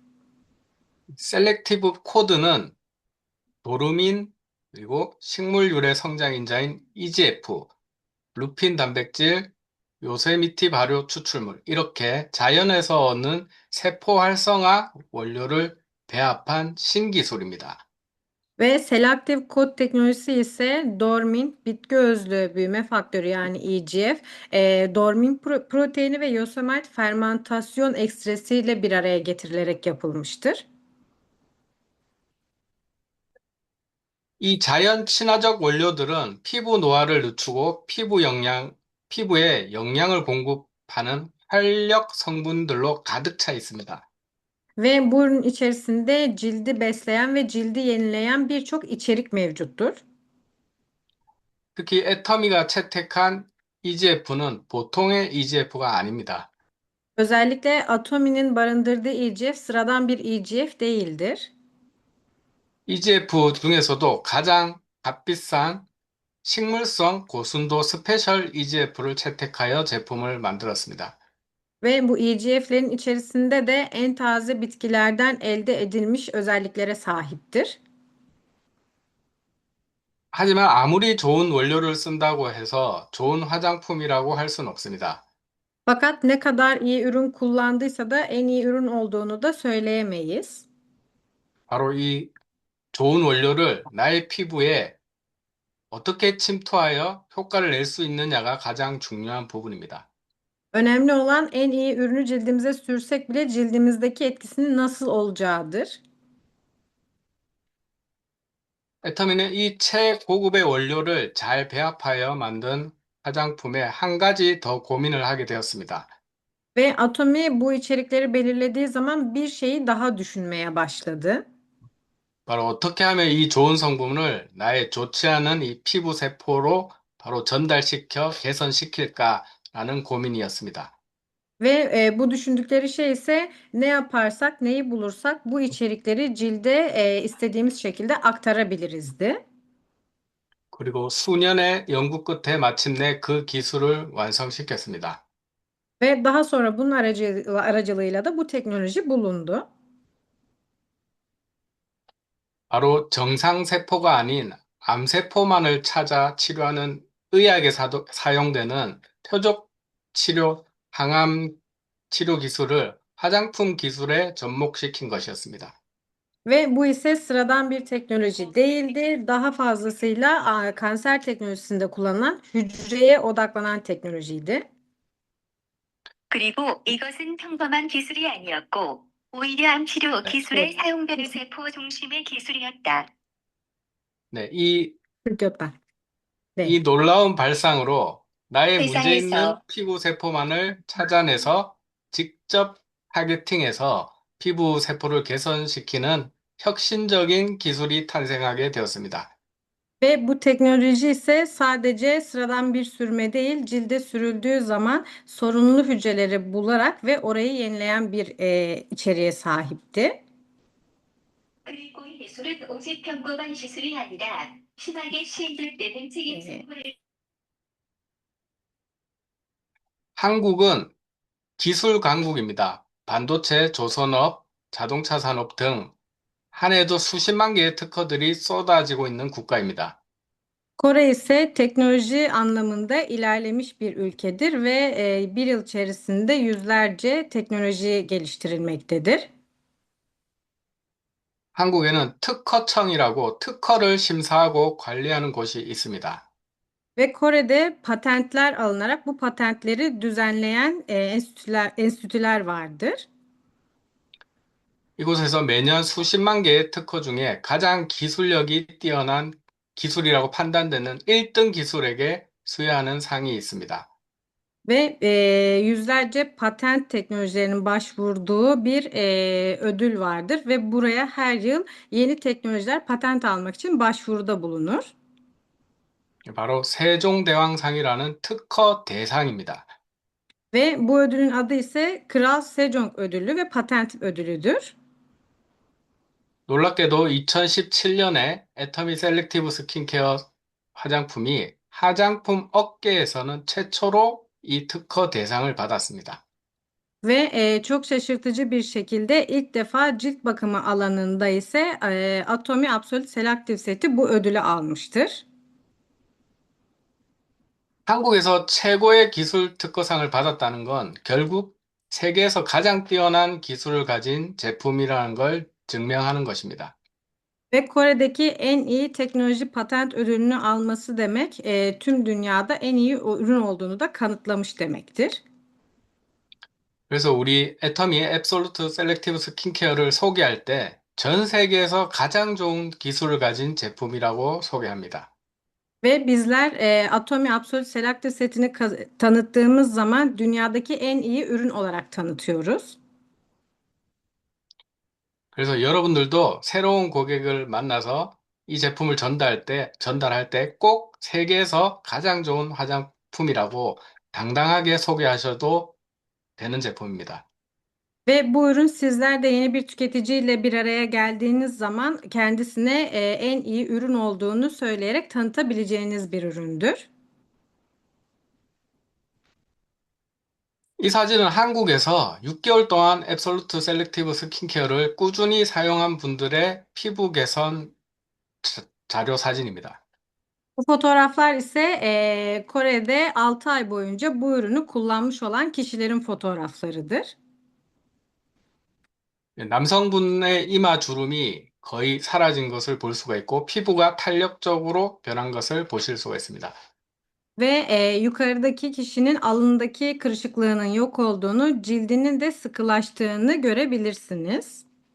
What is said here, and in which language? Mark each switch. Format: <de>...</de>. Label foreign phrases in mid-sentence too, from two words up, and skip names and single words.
<ko>셀렉티브 코드는 도루민, 그리고 식물 유래 성장인자인 EGF, 루핀 단백질, 요세미티 발효 추출물, 이렇게 자연에서 얻는 세포 활성화 원료를 배합한 신기술입니다.</ko> <tr>Ve selektif kod teknolojisi ise dormin, bitki özlü büyüme faktörü yani EGF, dormin proteini ve yosemite fermentasyon ekstresiyle bir araya getirilerek yapılmıştır.</tr> <ko>이 자연 친화적 원료들은 피부 노화를 늦추고 피부에 영양을 공급하는 활력 성분들로 가득 차 있습니다.</ko> <tr>Ve bu ürün içerisinde cildi besleyen ve cildi yenileyen birçok içerik mevcuttur.</tr> <ko>특히 애터미가 채택한 EGF는 보통의 EGF가 아닙니다.</ko> <tr>Özellikle Atomi'nin barındırdığı EGF sıradan bir EGF değildir.</tr> <ko>EGF 중에서도 가장 값비싼 식물성 고순도 스페셜 EGF를 채택하여 제품을 만들었습니다.</ko> <tr>Ve bu EGF'lerin içerisinde de en taze bitkilerden elde edilmiş özelliklere sahiptir.</tr> <ko>하지만 아무리 좋은 원료를 쓴다고 해서 좋은 화장품이라고 할 수는 없습니다.</ko> <tr>Fakat ne kadar iyi ürün kullandıysa da en iyi ürün olduğunu da söyleyemeyiz.</tr> <ko>바로 이 좋은 원료를 나의 피부에 어떻게 침투하여 효과를 낼 수 있느냐가 가장 중요한 부분입니다.</ko> <tr>Önemli olan en iyi ürünü cildimize sürsek bile cildimizdeki etkisinin nasıl olacağıdır.</tr> <ko>애터미는 이 최고급의 원료를 잘 배합하여 만든 화장품에 한 가지 더 고민을 하게 되었습니다.</ko> <tr>Ve Atomi bu içerikleri belirlediği zaman bir şeyi daha düşünmeye başladı.</tr> <ko>바로 어떻게 하면 이 좋은 성분을 나의 좋지 않은 이 피부 세포로 바로 전달시켜 개선시킬까라는 고민이었습니다.</ko> <tr>Ve bu düşündükleri şey ise ne yaparsak, neyi bulursak bu içerikleri cilde istediğimiz şekilde aktarabilirizdi.</tr> <ko>그리고 수년의 연구 끝에 마침내 그 기술을 완성시켰습니다.</ko> <tr>Ve daha sonra bunun aracılığıyla da bu teknoloji bulundu.</tr> <ko>바로 정상세포가 아닌 암세포만을 찾아 치료하는 의학에 사용되는 표적 치료, 항암 치료 기술을 화장품 기술에 접목시킨 것이었습니다.</ko> <tr>Ve bu ise sıradan bir teknoloji değildi. Daha fazlasıyla kanser teknolojisinde kullanılan hücreye odaklanan teknolojiydi.</tr> <ko>그리고 이것은 평범한 기술이 아니었고, 오히려 암치료 네, 기술에 사용되는 세포 중심의 기술이었다. 네, 들켰다. 이 네. 놀라운 발상으로 나의 문제 있는 세상에서 피부 세포만을 찾아내서 직접 타겟팅해서 피부 sepo를 개선시키는 혁신적인 기술이 탄생하게 되었습니다.</ko> <tr>Ve bu teknoloji ise sadece sıradan bir sürme değil, cilde sürüldüğü zaman sorunlu hücreleri bularak ve orayı yenileyen bir içeriğe sahipti.</tr> <ko>그리고 이 기술은 오직 평범한 기술이 아니라 심하게 시행될 때는 책임 E, 세포를 한국은 기술 강국입니다. 반도체, 조선업, 자동차 산업 등 한 해도 수십만 개의 특허들이 쏟아지고 있는 국가입니다.</ko> <tr>Kore ise teknoloji anlamında ilerlemiş bir ülkedir ve bir yıl içerisinde yüzlerce teknoloji geliştirilmektedir.</tr> <ko>한국에는 특허청이라고 특허를 심사하고 관리하는 곳이 있습니다.</ko> <tr>Ve Kore'de patentler alınarak bu patentleri düzenleyen enstitüler vardır.</tr> <ko>이곳에서 매년 수십만 개의 특허 중에 가장 기술력이 뛰어난 기술이라고 판단되는 1등 기술에게 수여하는 상이 있습니다.</ko> <tr>Ve yüzlerce patent teknolojilerinin başvurduğu bir ödül vardır ve buraya her yıl yeni teknolojiler patent almak için başvuruda bulunur.</tr> <ko>바로 세종대왕상이라는 특허 대상입니다.</ko> <tr>Ve bu ödülün adı ise Kral Sejong Ödülü ve Patent Ödülüdür.</tr> <ko>놀랍게도 2017년에 애터미 셀렉티브 스킨케어 화장품이 화장품 업계에서는 최초로 이 특허 대상을 받았습니다.</ko> <tr>Ve çok şaşırtıcı bir şekilde ilk defa cilt bakımı alanında ise Atomy Absolute Selective seti bu ödülü almıştır.</tr> <ko>한국에서 최고의 기술 특허상을 받았다는 건 결국 세계에서 가장 뛰어난 기술을 가진 제품이라는 걸 증명하는 것입니다.</ko> <tr>Ve Kore'deki en iyi teknoloji patent ödülünü alması demek tüm dünyada en iyi ürün olduğunu da kanıtlamış demektir.</tr> <ko>그래서 우리 애터미 앱솔루트 셀렉티브 스킨케어를 소개할 때 전 세계에서 가장 좋은 기술을 가진 제품이라고 소개합니다.</ko> <tr>Ve bizler Atomy Absolute Selective setini tanıttığımız zaman dünyadaki en iyi ürün olarak tanıtıyoruz.</tr> <ko>그래서 여러분들도 새로운 고객을 만나서 이 제품을 전달할 때 꼭 세계에서 가장 좋은 화장품이라고 당당하게 소개하셔도 되는 제품입니다.</ko> <tr>Ve bu ürün sizler de yeni bir tüketiciyle bir araya geldiğiniz zaman kendisine en iyi ürün olduğunu söyleyerek tanıtabileceğiniz bir üründür.</tr> <ko>이 사진은 한국에서 6개월 동안 앱솔루트 셀렉티브 스킨케어를 꾸준히 사용한 분들의 피부 개선 자료 사진입니다.</ko> <tr>Bu fotoğraflar ise Kore'de 6 ay boyunca bu ürünü kullanmış olan kişilerin fotoğraflarıdır.</tr> <ko>남성분의 이마 주름이 거의 사라진 것을 볼 수가 있고 피부가 탄력적으로 변한 것을 보실 수가 있습니다.</ko> <tr>Ve yukarıdaki kişinin alnındaki kırışıklığının yok olduğunu, cildinin de sıkılaştığını görebilirsiniz.</tr>